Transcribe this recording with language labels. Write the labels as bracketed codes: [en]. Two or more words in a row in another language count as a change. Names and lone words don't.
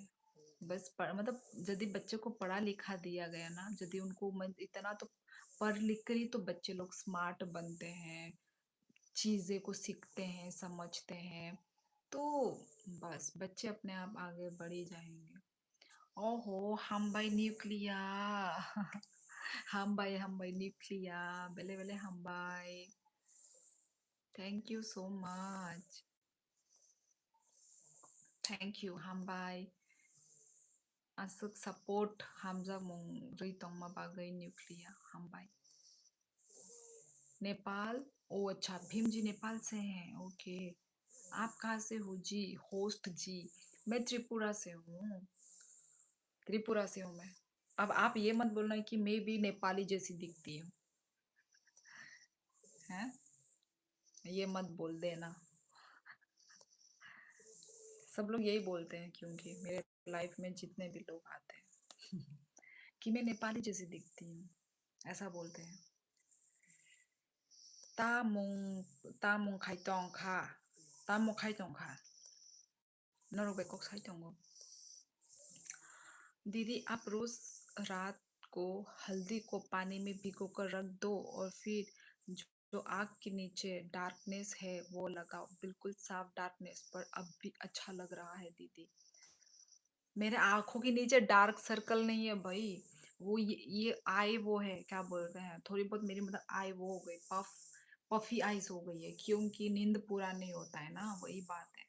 [hi] बस मतलब यदि बच्चे को पढ़ा लिखा दिया गया ना, यदि उनको इतना तो पढ़ लिख कर ही तो बच्चे लोग स्मार्ट बनते हैं, चीजें को सीखते हैं, समझते हैं। तो बस बच्चे अपने आप आगे बढ़ ही जाएंगे। [trp] ओहो hambai nuklia। hambai nuklia, bele bele hambai। [en] Thank you so much, thank you hambai। [trp] Asuk support hamza mong ritong mabagai nuklia hambai। [hi] नेपाल, ओ अच्छा भीम जी नेपाल से हैं, ओके। आप कहाँ से हो जी? होस्ट जी, मैं त्रिपुरा से हूँ, त्रिपुरा से हूँ मैं। अब आप ये मत बोलना कि मैं भी नेपाली जैसी दिखती हूँ, हैं? ये मत बोल देना। सब लोग यही बोलते हैं क्योंकि मेरे लाइफ में जितने भी लोग आते हैं। कि मैं नेपाली जैसी दिखती हूँ, ऐसा बोलते हैं। [trp] तामुंग खाइतोंग खा, तामुंग खाइतोंग खा, नरो बेकोक खाइतोंगो। [hi] दीदी आप रोज रात को हल्दी को पानी में भिगोकर रख दो और फिर जो आँख के नीचे डार्कनेस है वो लगाओ, बिल्कुल साफ डार्कनेस, पर अब भी अच्छा लग रहा है दीदी। मेरे आंखों के नीचे [en] dark circle [hi] नहीं है भाई, वो ये आई वो है, क्या बोलते हैं, थोड़ी बहुत मेरी मतलब आई वो हो गई, [en] puffy eyes [hi] हो गई है, क्योंकि नींद पूरा नहीं होता है ना, वही बात है।